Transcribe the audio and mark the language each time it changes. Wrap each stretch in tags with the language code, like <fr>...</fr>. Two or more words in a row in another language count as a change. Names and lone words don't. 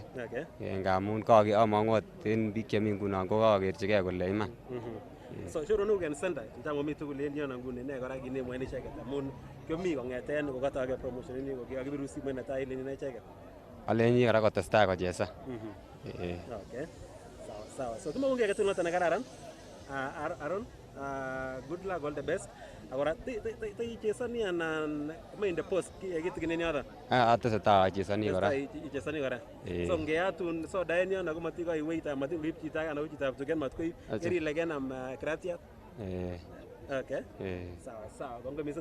<en>Okay.</en> <kln>Ngamun amangu en biik chemi ngunon ko kakerchigei kole iman. So choronok en center ntango mi tugul en yono nguni ne kora kinemwoen icheket amun kyomi kong'eten kokatoge promotion ini ko kikibiru simoit netai ile inacheke. Aleni kora kotestai kochesan.</kln> <sw>Okay. Sawa. So tumaongea kitu</sw> <kln>noton nekararan.</kln> <sw>Aaron,</sw> <en>good luck, all the best.</en> <kln>Agora ichesani anan mainde post kitiginen yoton. Atesetai achesani kora. Ichesani kora. So ngeatun soda en yono komatikoi wait amatin rip chito anan ko chitab tugen matkoib kerile kenam kratiat. Okay. Sawa. Kongo mising.</kln>